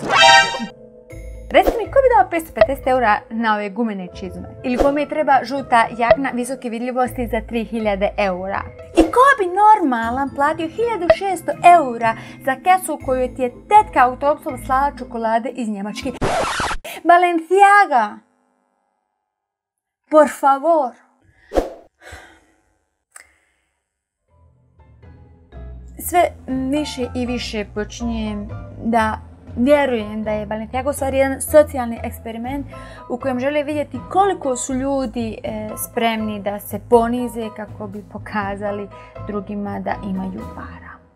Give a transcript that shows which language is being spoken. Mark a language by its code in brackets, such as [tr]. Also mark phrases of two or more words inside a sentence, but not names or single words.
[bs] Recite mi, ko bi dao 550 eura na ove gumene čizme? Ili kome treba žuta jakna visoke vidljivosti za 3000 eura? I ko bi normalan platio 1600 eura za kesu koju ti je tetka autobusom slala čokolade iz Njemačke? [es] Balenciaga! Por favor! [bs] Sve više i više počinjem da Vjerujem da je Balenciaga u stvari jedan socijalni eksperiment u kojem žele vidjeti koliko su ljudi spremni da se ponize kako bi pokazali drugima da imaju para.